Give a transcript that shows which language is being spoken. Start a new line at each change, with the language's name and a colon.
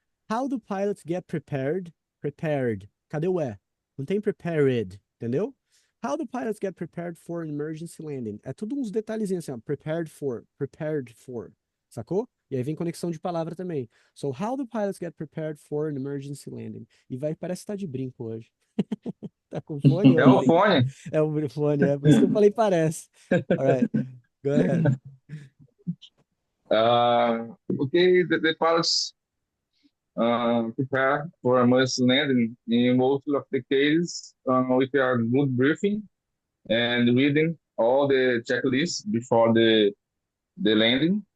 English: How do pilots get prepared?
Portuguese: Prepared. Cadê o E? Não tem prepared, entendeu?
English: How do pilots get prepared for an emergency landing?
Portuguese: É tudo uns detalhezinhos assim, ó.
English: Prepared for.
Portuguese: Sacou? E aí vem conexão de palavra também.
English: So, how do pilots get prepared for an emergency landing?
Portuguese: E vai, parece que tá de brinco hoje. Tá com fone? É o fone. É o fone, é por isso que eu falei parece.
English: Alright, go ahead. Okay, the pilots prepare for emergency landing in most of the cases with a good briefing and reading all the checklists before the landing.